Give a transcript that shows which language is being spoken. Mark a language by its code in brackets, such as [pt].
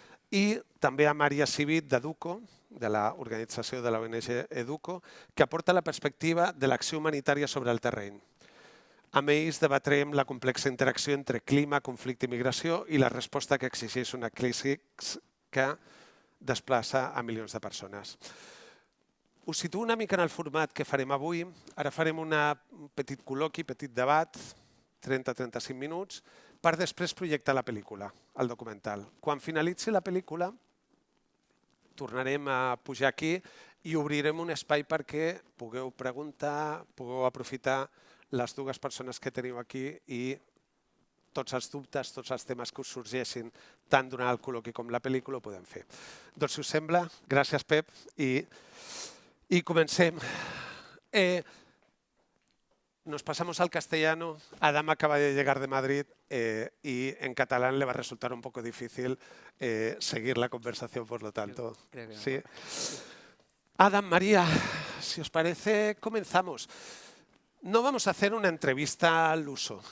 [ca] I també a Maria Civit d'Educo, de l'organització de l'ONG Educo, que aporta la perspectiva de l'acció humanitària sobre el terreny. Amb ells debatrem la complexa interacció entre clima, conflicte i migració i la resposta que exigeix una crisi que desplaça a milions de persones. Us situo una mica en el format que farem avui. Ara farem un petit col·loqui, petit debat, 30-35 minuts, per després projectar la pel·lícula, el documental. Quan finalitzi la pel·lícula, tornarem a pujar aquí i obrirem un espai perquè pugueu preguntar, pugueu aprofitar les dues persones que teniu aquí i tots els dubtes, tots els temes que us sorgeixin, tant durant el col·loqui com la pel·lícula, ho podem fer. Doncs, si us sembla, gràcies, Pep, y comencem. [es] Nos pasamos al castellano. Adam acaba de llegar de Madrid y en catalán le va a resultar un poco difícil seguir la conversación, por lo tanto. ¿Sí? Adam, María, si os parece, comenzamos. No vamos a hacer una entrevista al uso.